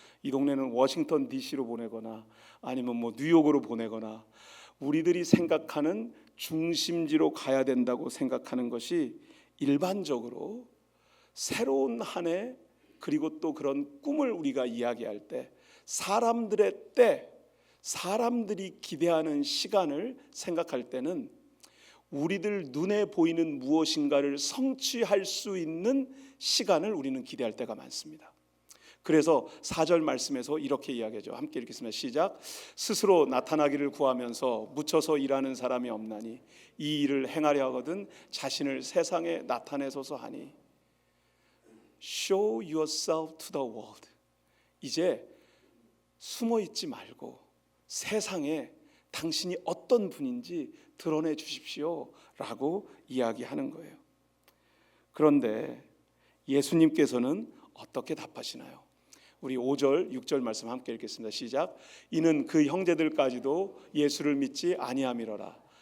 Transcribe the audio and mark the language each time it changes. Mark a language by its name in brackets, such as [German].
[Korean] 이 동네는 워싱턴 DC로 보내거나 아니면 뭐 뉴욕으로 보내거나 우리들이 생각하는 중심지로 가야 된다고 생각하는 것이 일반적으로 새로운 한 해 그리고 또 그런 꿈을 우리가 이야기할 때 사람들의 때, 사람들이 기대하는 시간을 생각할 때는 우리들 눈에 보이는 무엇인가를 성취할 수 있는 시간을 우리는 기대할 때가 많습니다. 그래서 4절 말씀에서 이렇게 이야기하죠. 함께 읽겠습니다. 시작. 스스로 나타나기를 구하면서 묻혀서 일하는 사람이 없나니 이 일을 행하려 하거든 자신을 세상에 나타내소서 하니. [English] Show yourself to the world. [Korean] 이제 숨어 있지 말고 세상에 당신이 어떤 분인지 드러내 주십시오 라고 이야기하는 거예요. 그런데 예수님께서는 어떻게 답하시나요? 우리 5절, 6절 말씀 함께 읽겠습니다. 시작. 이는 그 형제들까지도 예수를 믿지 아니함이로라.